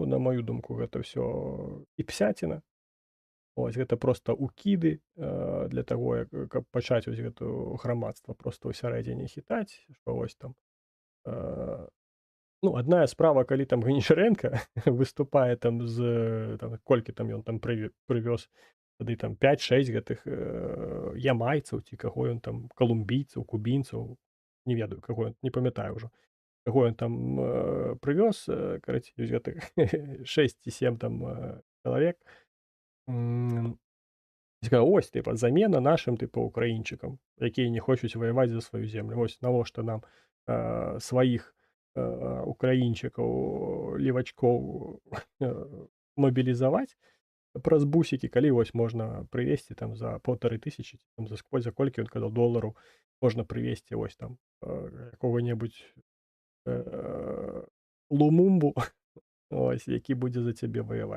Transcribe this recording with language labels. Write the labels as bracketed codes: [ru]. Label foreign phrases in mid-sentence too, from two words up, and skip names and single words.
[be] На маю думку, гэта ўсё іпсяціна. Ось гэта проста ўкіды, для таго, каб пачаць вось гэту грамадства проста ўсярэдзіне хітаць, што вось там, ну, адная справа, калі там Гончарэнка выступае там там колькі там ён там прывёз тады там 5-6 гэтых, ямайцаў ці каго ён там, калумбійцаў, кубінцаў, не ведаю, [ru] какой он, [be] не памятаю ўжо, [ru] какой он [be] там, прывёз, карацей, з гэтых 6 ці 7 там, чалавек. М, і сказаў: "Ось, тыпа, замена нашым, тыпа, украінчыкам, якія не хочуць ваяваць за сваю землю. Вось навошта нам, сваіх, украінчыкаў, левачкоў, мабілізаваць праз бусікі, калі вось можна прывезці там за 1500, там за колькі ён казаў долараў, можна прывезці вось там, якога-небудзь, Лумумбу, ось, які будзе за цябе ваяваць".